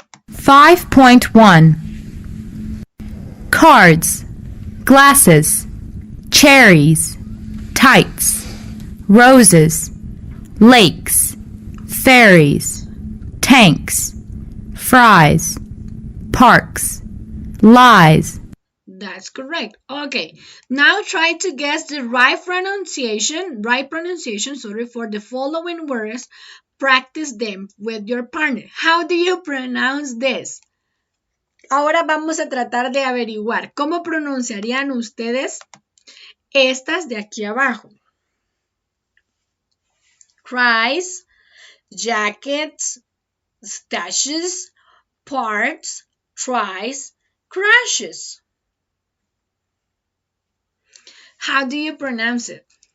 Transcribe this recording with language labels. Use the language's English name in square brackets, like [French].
[English] 5.1 Cards, glasses, cherries, tights, roses, lakes, ferries, tanks, fries, parks, lies. That's correct. Okay, now try to guess the right pronunciation, sorry, for the following words. Practice them with your partner. How do you pronounce this? [Spanish] Ahora vamos a tratar de averiguar cómo pronunciarían ustedes estas de aquí abajo. [English] Cries, jackets, stashes, parts, tries, crashes. How do you pronounce it?